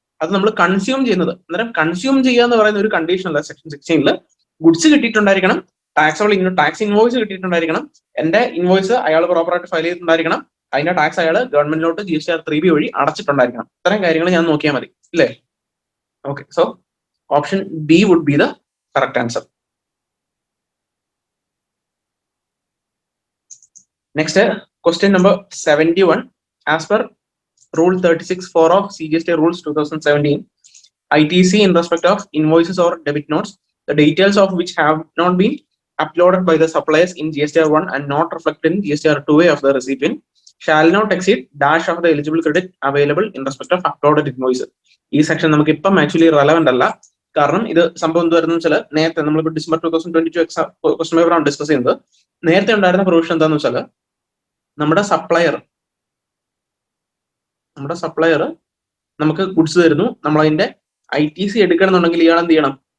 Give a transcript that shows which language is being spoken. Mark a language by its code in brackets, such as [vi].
[ml] അത് നമ്മൾ കൺസ്യൂം ചെയ്യുന്നത്. അന്നേരം കൺസ്യൂം ചെയ്യുക എന്ന് പറയുന്ന ഒരു കണ്ടീഷൻ അല്ല സെക്ഷൻ 16 ഗുഡ്സ് കിട്ടിയിട്ടുണ്ടായിരിക്കണം, ടാക്സ് ഇൻവോയ്സ് കിട്ടിയിട്ടുണ്ടായിരിക്കണം, എന്റെ ഇൻവോയ്സ് അയാൾ പ്രോപ്പറായിട്ട് ഫയൽ ചെയ്തിട്ടുണ്ടായിരിക്കണം, അതിന്റെ ടാക്സ് അയാൾ ഗവൺമെന്റിലോട്ട് GSTR 3B വഴി അടച്ചിട്ടുണ്ടായിരിക്കണം. ഇത്തരം കാര്യങ്ങൾ ഞാൻ നോക്കിയാൽ മതി ഇല്ലേ? [en] Okay, so option B would be the correct answer. Next, question number 71. As per Rule 36(4) of CGST Rules 2017, ITC in respect of invoices or debit notes, the details of which have not been uploaded by the suppliers in GSTR 1 and not reflected in GSTR 2A of the recipient shall not exceed dash of the eligible credit available in respect of uploaded invoices. [ml] ഈ section നമുക്ക് ഇപ്പം actually relevant അല്ല. കാരണം ഇത് സംഭവം എന്ത് വരുന്ന വെച്ചാൽ നേരത്തെ നമ്മളിപ്പോൾ ഡിസംബർ 2022 എക്സാം ക്വസ്റ്റൻ പേപ്പറാണ് ഡിസ്കസ് ചെയ്യുന്നത്. നേരത്തെ ഉണ്ടായിരുന്ന പ്രൊവിഷൻ എന്താന്ന് വെച്ചാൽ നമ്മുടെ സപ്ലയർ നമുക്ക് ഗുഡ്സ് തരുന്നു, നമ്മൾ അതിന്റെ ITC എടുക്കണമെന്നുണ്ടെങ്കിൽ ഇയാൾ എന്ത് ചെയ്യണം?